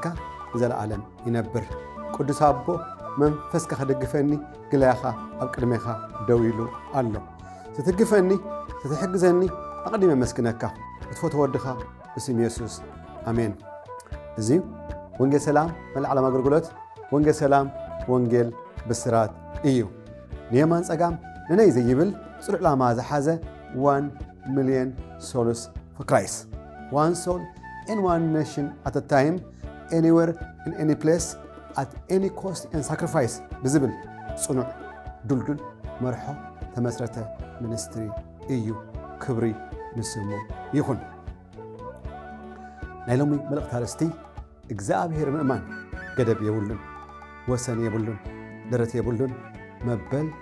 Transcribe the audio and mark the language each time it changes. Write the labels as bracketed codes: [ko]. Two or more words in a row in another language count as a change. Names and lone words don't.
[ti] ዘለዓለም ይነብር። ቅዱስ አቦ መንፈስካ ከደግፈኒ ግላያኻ ኣብ ቅድሜኻ ደው ኢሉ ኣሎ። ስትግፈኒ ስትሕግዘኒ ኣቕዲመ መስግነካ እትፈትዎ ወድኻ ብስም ኢየሱስ ኣሜን። እዚ ወንጌል ሰላም መልዓለም ኣገልግሎት ወንጌል ሰላም ወንጌል ብስራት እዩ። ንየማን ጸጋም ንነይ ዘይብል ጽሉዕ ላማ ዝሓዘ [en] 1 million souls for Christ. One soul in one nation at a time, anywhere in any place, at any cost and sacrifice. [ti] ብዝብል ጽኑዕ ዱልዱል መርሖ ተመስረተ ሚኒስትሪ እዩ። ክብሪ ንስሙ ይኹን። ናይ ሎሚ መልእኽቲ ኣርእስቲ እግዚአብሔር ምእማን ገደብ የብሉን፣ ወሰን የብሉን፣ ደረት የብሉን መበል